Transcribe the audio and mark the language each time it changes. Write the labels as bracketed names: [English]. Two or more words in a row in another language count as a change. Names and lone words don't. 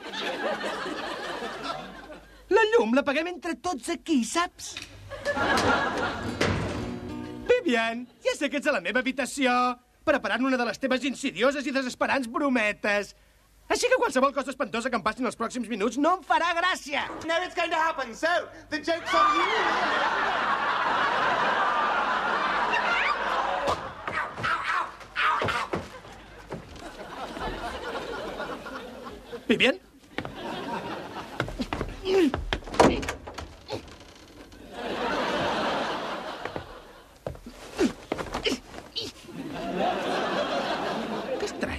[Catalan] La llum la paguem entre tots aquí, saps? Vivian, ja sé que ets a la meva habitació, preparant una de les teves insidioses i desesperants brometes. Així que qualsevol cosa espantosa que em passi en els pròxims minuts no em farà gràcia. [English] Now it's going to happen, so the joke's on you. Vivian? [Catalan] Que estrany.